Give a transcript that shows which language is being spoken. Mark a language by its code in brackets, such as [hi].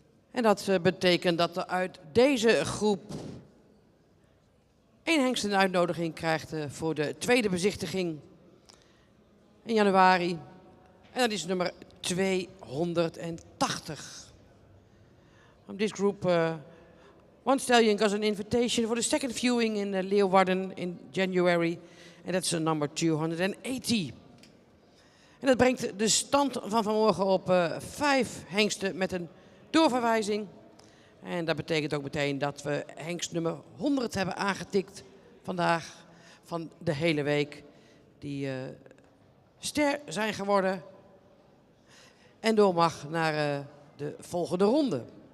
[nl] En dat betekent dat er uit deze groep 1 hengst een uitnodiging krijgt voor de tweede bezichtiging in januari. En dat is nummer 280. [en] From this group, one stallion got an invitation for the second viewing in Leeuwarden in January. And that's number 280. [nl] En dat brengt de stand van vanmorgen op 5 hengsten met een doorverwijzing. En dat betekent ook meteen dat we hengst nummer 100 hebben aangetikt vandaag van de hele week. Die ster zijn geworden en door mag naar de volgende ronde.